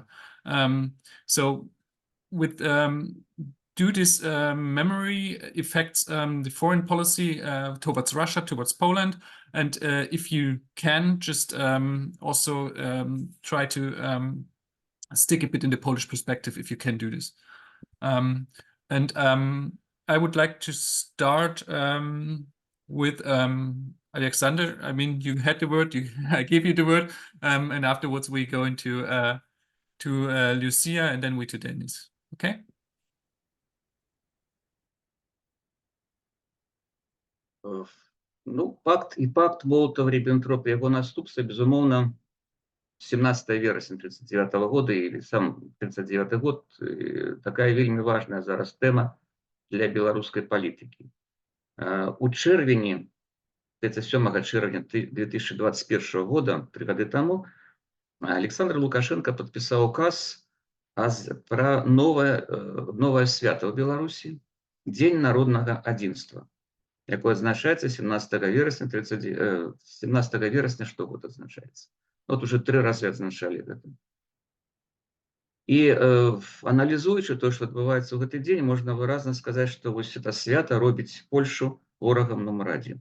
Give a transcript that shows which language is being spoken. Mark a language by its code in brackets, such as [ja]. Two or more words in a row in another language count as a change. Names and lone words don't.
[en] So with do this memory affects the foreign policy towards Russia, towards Poland, and if you can just also try to stick a bit in the Polish perspective, if you can do this. And I would like to start with Alexander. I mean, you had the word, I gave you the word, and afterwards we go into Люцыя, and then we to Дзяніс. Okay? [be] Ну, пакт Молатава-Рыбэнтропа, яго наступствы, безумоўна, 17 верасня 1939 года или сам 1939 год, такая вельмі важная зараз тэма для беларускай палітыкі. У чэрвені, 37 чэрвеня 2021 года, 3 гады таму, [ru] Аляксандр Лукашенко подписал указ про новое свято в Беларуси, День народного адзінства. [be] якое адзначаецца 17 верасня штогод адзначаецца. Вот уже 3 разы адзначалі гэта. І аналізуючы тое, што адбываецца ў гэты дзень, можна выразна сказаць, што вось это свята робіць Польшу ворагам нумар 1.